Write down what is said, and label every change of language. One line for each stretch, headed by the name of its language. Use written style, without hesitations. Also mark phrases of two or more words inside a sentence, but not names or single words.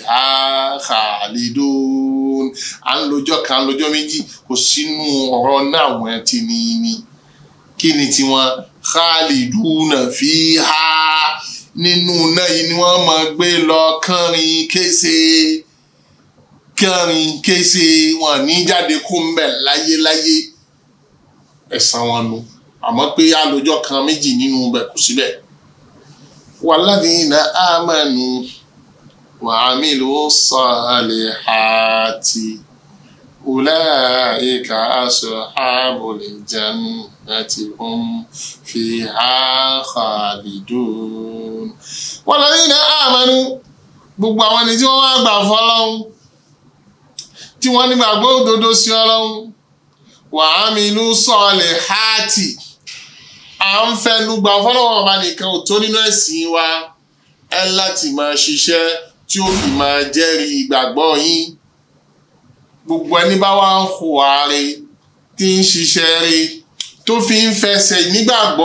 Yoruba: khalidun à ń lọ́jọ́ kan lọ́jọ́ méjì kò sínú ọ̀rọ̀ náà wọ́n ti ní kí ni tiwọn
Arabic: خالدون فيها
Yoruba: nínú náà yìí ni wọ́n máa gbé lọ kánrin kése wọn ní jáde kó ń bẹ̀ láyéláyé ẹ̀san wọn nu àmọ́ pé àlọ́jọ́ kan méjì nínú bẹ̀ kò síbẹ̀.
Arabic: والذين آمنوا وعملوا الصالحات أولئك أصحاب الجنة هم فيها خالدون. والذين آمنوا
Yoruba: gbogbo àwọn ẹni tí wọ́n wá gbà fọ́lọ́hun tí wọ́n nígbàgbọ́ òdodo sí Ọlọ́hun
Arabic: وعملوا الصالحات
Yoruba: à ń fẹnu gbà fọ́lọ́wọ́ ọba nìkan ò tó nínú ẹ̀sìn wa ẹ láti máa ṣiṣẹ́ tí ó fi máa jẹ́rìí ìgbàgbọ́ yín gbogbo ẹni bá wá ń hùwà rẹ̀ tí ń ṣiṣẹ́ rẹ̀ tó fi ń fẹsẹ̀ nígbàgbọ́